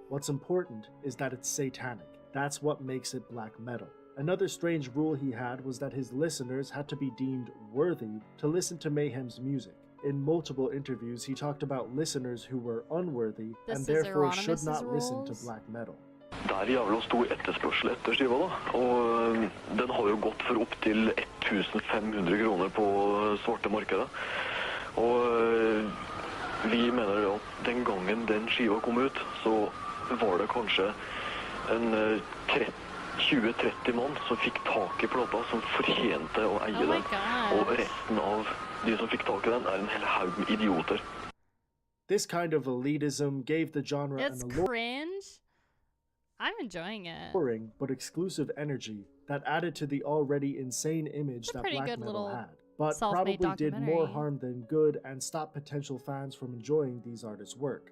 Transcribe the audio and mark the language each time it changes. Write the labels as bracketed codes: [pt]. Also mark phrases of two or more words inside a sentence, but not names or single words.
[en] What's important is that it's satanic. That's what makes it black metal. Another strange rule he had was that his listeners had to be deemed worthy to listen to Mayhem's music. In multiple interviews, he talked about listeners who were unworthy and therefore should not listen to black metal. [no] Det jævla stor etterspørsel etter skiva da, og den har jo gått for opp til 1500 kroner på svarte markedet. Og vi mener at den gangen den skiva kom ut, så var det kanskje en 20-30 mann som fikk tak i plata, som fortjente å eie den. Og resten av de som fikk tak i den en hel haug med idioter. [en] This kind of elitism gave the genre an cringe. I'm enjoying it. Boring but exclusive energy that added to the already insane image that black metal had, but probably did more harm than good and stopped potential fans from enjoying these artists' work.